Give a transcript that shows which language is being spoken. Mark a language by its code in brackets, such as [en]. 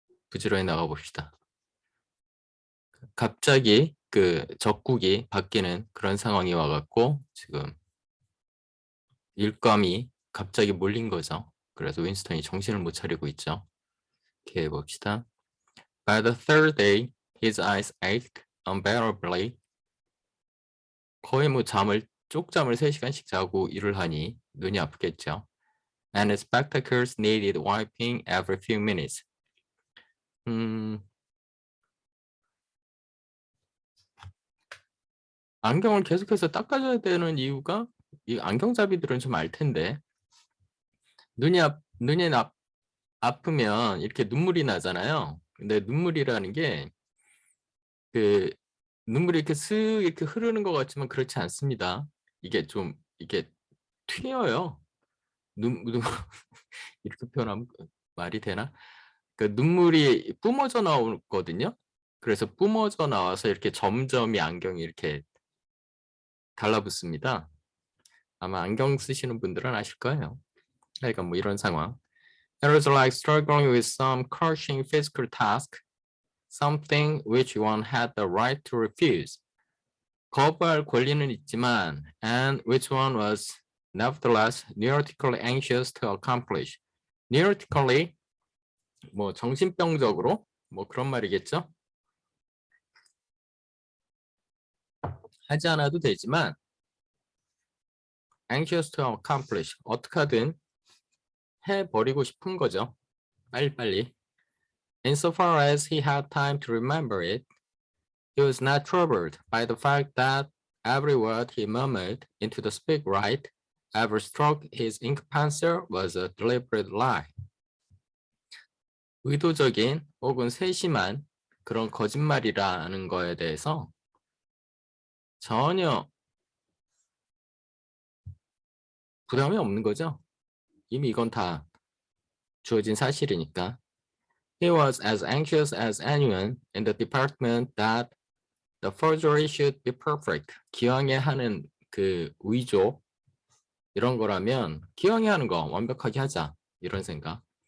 [ko] 부지런히 나가봅시다. 갑자기 그 적국이 바뀌는 그런 상황이 와갖고 지금 일감이 갑자기 몰린 거죠. 그래서 윈스턴이 정신을 못 차리고 있죠. 이렇게 해봅시다. [en] By the third day, his eyes ached unbearably. [ko] 거의 뭐 쪽잠을 3시간씩 자고 일을 하니 눈이 아프겠죠. [en] And his spectacles needed wiping every few minutes. [ko] 안경을 계속해서 닦아줘야 되는 이유가 이 안경잡이들은 좀 알 텐데 눈이 아프면 이렇게 눈물이 나잖아요. 근데 눈물이라는 게 그 눈물이 이렇게 쓱 이렇게 흐르는 것 같지만 그렇지 않습니다. 이게 좀 이게 튀어요. 눈 이렇게 표현하면 말이 되나? 그 눈물이 뿜어져 나오거든요. 그래서 뿜어져 나와서 이렇게 점점이 안경이 이렇게 달라붙습니다. 아마 안경 쓰시는 분들은 아실 거예요. 그러니까 뭐 이런 상황. [en] It was like struggling with some crushing physical task, something which one had the right to refuse. [ko] 거부할 권리는 있지만, [en] and which one was nevertheless neurotically anxious to accomplish. [ko] neurotically, 뭐 정신병적으로, 뭐 그런 말이겠죠? 하지 않아도 되지만, [en] anxious to accomplish, [ko] 어떻게든 해버리고 싶은 거죠. 빨리빨리. [en] Insofar as he had time to remember it, he was not troubled by the fact that every word he murmured into the speak right, every stroke his ink pencil was a deliberate lie. [ko] 의도적인 혹은 세심한 그런 거짓말이라는 거에 대해서 전혀 부담이 없는 거죠. 이미 이건 다 주어진 사실이니까. [en] He was as anxious as anyone in the department that the forgery should be perfect. [ko] 기왕에 하는 그 위조 이런 거라면 기왕에 하는 거 완벽하게 하자 이런 생각.